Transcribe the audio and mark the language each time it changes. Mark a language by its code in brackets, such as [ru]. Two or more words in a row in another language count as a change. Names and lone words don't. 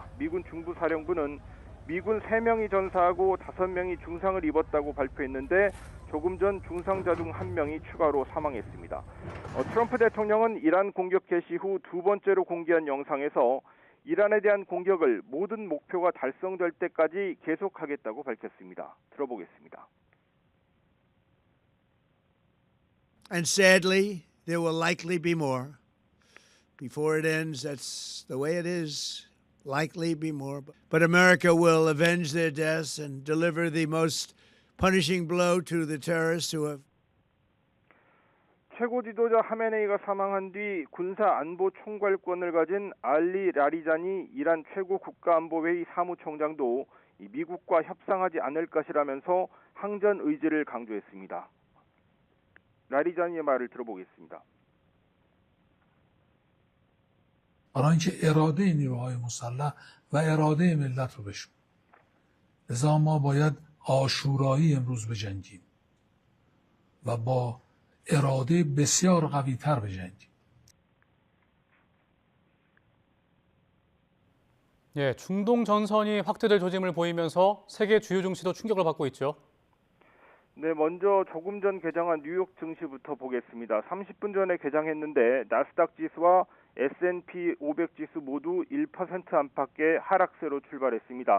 [ko] 미군 중부사령부는 미군 3명이 전사하고 5명이 중상을 입었다고 발표했는데 조금 전 중상자 중 1명이 추가로 사망했습니다. 트럼프 대통령은 이란 공격 개시 후 두 번째로 공개한 영상에서 이란에 대한 공격을 모든 목표가 달성될 때까지 계속하겠다고 밝혔습니다. 들어보겠습니다. [en] And sadly, there will likely be more. Before it ends, that's the way it is. Likely be more. But America will avenge their deaths and deliver the most punishing blow to the terrorists who have. [ko] 최고 지도자 하메네이가 사망한 뒤 군사안보 총괄권을 가진 알리 라리자니 이란 최고 국가안보회의 사무총장도 미국과 협상하지 않을 것이라면서 항전 의지를 강조했습니다. 라리자니의 말을 들어보겠습니다. [fa] برای اینکه اراده نیروهای مسلح و اراده ملت رو بشون. لذا ما باید عاشورایی امروز بجنگیم و با اراده بسیار قوی‌تر بجنگیم. [ko] 중동 전선이 확대될 조짐을 보이면서 세계 주요 증시도 충격을 받고 있죠. 네, 먼저 조금 전 개장한 뉴욕 증시부터 보겠습니다. 30분 전에 개장했는데 나스닥 지수와 S&P 500 지수 모두 1% 안팎의 하락세로 출발했습니다.